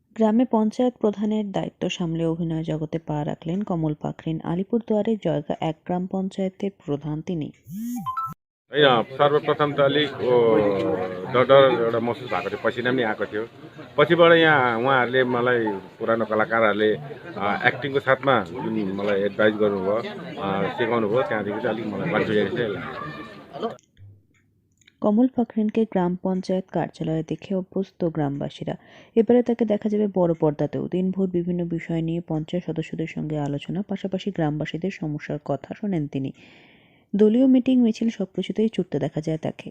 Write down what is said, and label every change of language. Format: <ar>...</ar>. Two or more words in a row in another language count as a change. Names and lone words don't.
<bn>গ্রামে পঞ্চায়েত প্রধানের দায়িত্ব সামলে অভিনয় জগতে পা রাখলেন কমল পাখরিন। আলিপুরদুয়ারে জয়গাঁ এক গ্রাম পঞ্চায়েতের প্রধান তিনি।</bn> <ne>सर्वप्रथम त अलिक डर एउटा महसुस भएको थियो, पसिना पनि आएको थियो। पछिबाट यहाँ उहाँहरूले मलाई पुरानो कलाकारहरूले एक्टिङको साथमा जुन मलाई एडभाइस गर्नुभयो, सिकाउनु भयो, त्यहाँदेखि चाहिँ अलिक मलाई कन्फिडेन्स चाहिँ लाग्यो।</ne> <bn>কমল পাখরিনকে গ্রাম পঞ্চায়েত কার্যালয়ে দেখে অভ্যস্ত গ্রামবাসীরা। এবারে তাকে দেখা যাবে বড় পর্দাতেও। দিনভর বিভিন্ন বিষয় নিয়ে পঞ্চায়েত সদস্যদের সঙ্গে আলোচনা, পাশাপাশি গ্রামবাসীদের সমস্যার কথা শোনেন তিনি। দলীয় মিটিং মিছিল সবকিছুতেই ছুটতে দেখা যায় তাকে।</bn>